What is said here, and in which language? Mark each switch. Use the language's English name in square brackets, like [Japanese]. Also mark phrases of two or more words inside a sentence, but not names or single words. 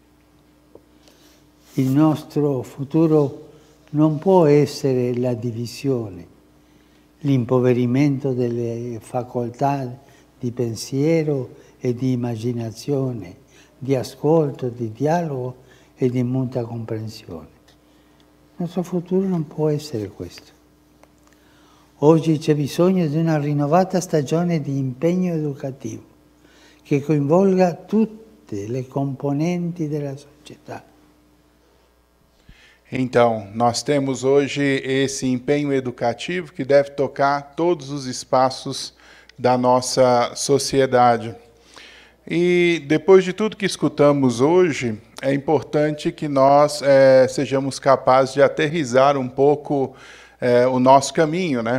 [Italian] Il nostro futuro non può essere la divisione, l'impoverimento delle facoltà di pensiero e di immaginazione, di ascolto, di dialogo e di mutua comprensione. Il nostro futuro non può essere questo. Oggi c'è bisogno di una rinnovata stagione di impegno educativo che coinvolga tutte le componenti della società. [Portuguese] Então, nós temos hoje esse empenho educativo que deve tocar todos os espaços da nossa sociedade. E depois de tudo que escutamos hoje, é importante que nós sejamos capazes de aterrissar um pouco o nosso caminho, né?